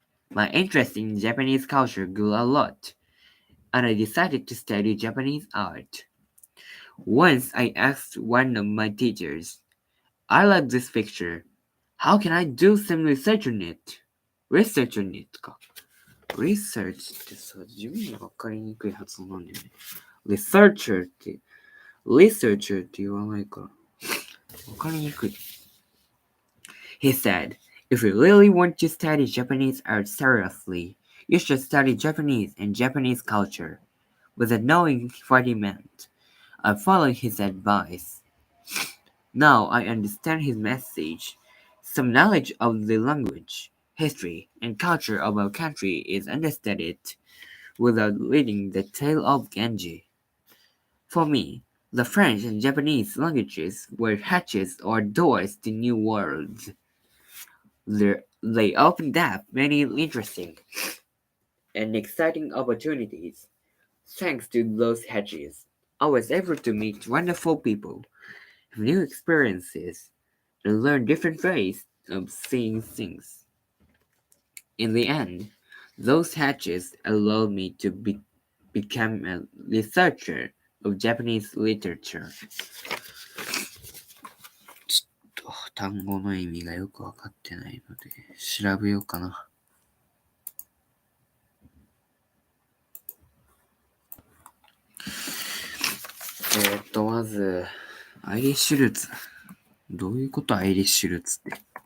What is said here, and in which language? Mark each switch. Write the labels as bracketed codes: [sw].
[en] My interest in Japanese culture grew a lot, and I decided to study Japanese art. Once I asked one of my teachers, I like this picture. How can I do some research on it? Research on it [ja] か。 Research ってさ、自分にわかりにくい発音なんだよね。 Researcher って、Researcher って言わないから。わかりにくい。 [en] He said, if you really want to study Japanese art seriously, you should study Japanese and Japanese culture. Without knowing what he meant, I followed his advice. Now I understand his message. Some knowledge of the language, history, and culture of our country is understudied without reading the tale of Genji. For me, the French and Japanese languages were hatches or doors to new worlds. They opened up many interesting and exciting opportunities. Thanks to those hatches, I was able to meet wonderful people, have new experiences, and learn different ways of seeing things. In the end, those hatches allowed me to become a researcher of Japanese literature. [ja] ちょっと単語の意味がよくわかってないので調べようかな。まず、アイリッシュルーツ。どういうことアイリッシュルーツって。